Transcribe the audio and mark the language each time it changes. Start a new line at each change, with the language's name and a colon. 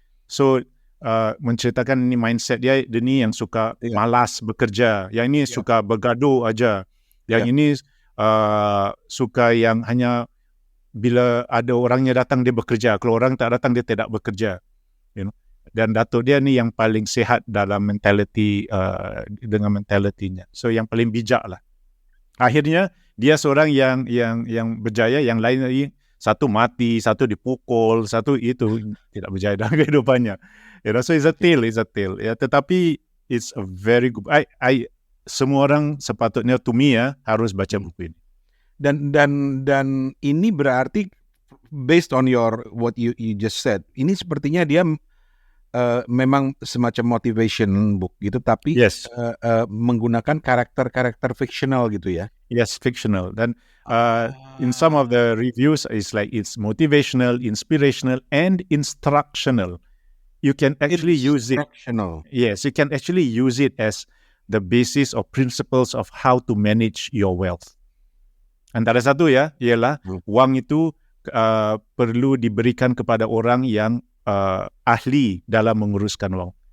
Malay: So menceritakan ini mindset dia ni yang suka malas bekerja, yang ini suka bergaduh aja, yang ini suka yang hanya bila ada orangnya datang dia bekerja, kalau orang tak datang dia tidak bekerja, dan datuk dia ni yang paling sehat dalam mentality, dengan mentalitinya, so yang paling bijak lah. Akhirnya dia seorang yang berjaya, yang lain lagi satu mati, satu dipukul, satu itu tidak berjaya dalam kehidupannya.
English: So it's a tale.
Malay: Ya, tetapi
English: it's a very good.
Malay: Semua orang sepatutnya,
English: to me
Malay: harus baca buku ini.
Indonesian: Dan ini berarti
English: based on what you just said,
Indonesian: ini sepertinya dia memang semacam
English: motivation book
Indonesian: gitu, tapi menggunakan karakter fictional gitu ya.
English: Yes, fictional.
Malay: Dan
English: in some of the reviews it's like it's motivational, inspirational, and instructional. You can actually use it. Instructional. Yes, you can actually use it as the basis or principles of how to manage your wealth.
Malay: Antara satu ya, ialah wang itu perlu diberikan kepada orang yang ahli dalam menguruskan wang.